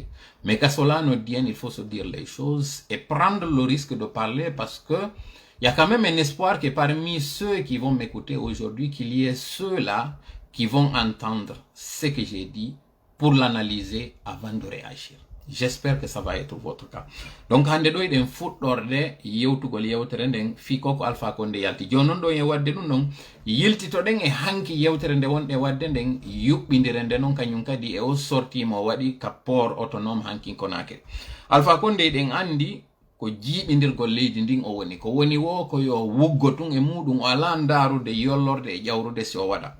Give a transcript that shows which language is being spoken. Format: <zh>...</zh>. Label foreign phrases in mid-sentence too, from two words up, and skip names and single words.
<fr>Mais qu'à cela ne vienne, il faut se dire les choses et prendre le risque de parler parce que il y a quand même un espoir que parmi ceux qui vont m'écouter aujourd'hui, qu'il y ait ceux-là qui vont entendre ce que j'ai dit pour l'analyser avant de réagir. J'espère que ça va être votre cas. Donc,</fr> <ff>hande do eden fuddorde yewtugol yewtere nden fi koko Alpha Condé yalti. Jonon do e wadde dum non yiltito den e hanki yewtere nde wonde wadde nden yubbindire nde non kanyum kadi e o sorti mo wadi ka port autonome hanki konake. Alpha Condé den andi ko jiiɓindirgol leydi ndin o woni ko woni wo ko yo wuggo tun e muɗum o ala ndarude yollorde e ƴawrude si o waɗa.</ff>